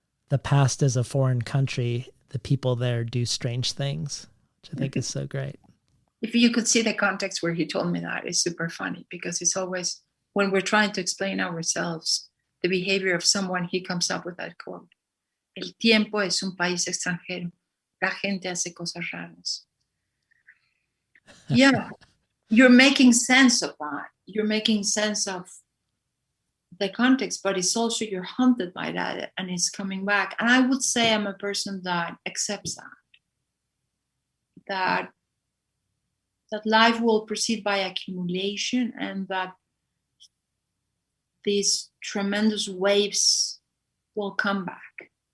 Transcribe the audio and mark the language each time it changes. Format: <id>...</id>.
<en>The past is a foreign country. The people there do strange things, which I think is so great. If you could see the context where he told me that, it's super funny, because it's always when we're trying to explain ourselves, the behavior of someone, he comes up with that quote.</en> <es>El tiempo es un país extranjero. La gente hace cosas raras.</es> <en>Yeah, you're making sense of that. You're making sense of the context, but it's also you're haunted by that and it's coming back. And I would say I'm a person that accepts that life will proceed by accumulation, and that these tremendous waves will come back.</en>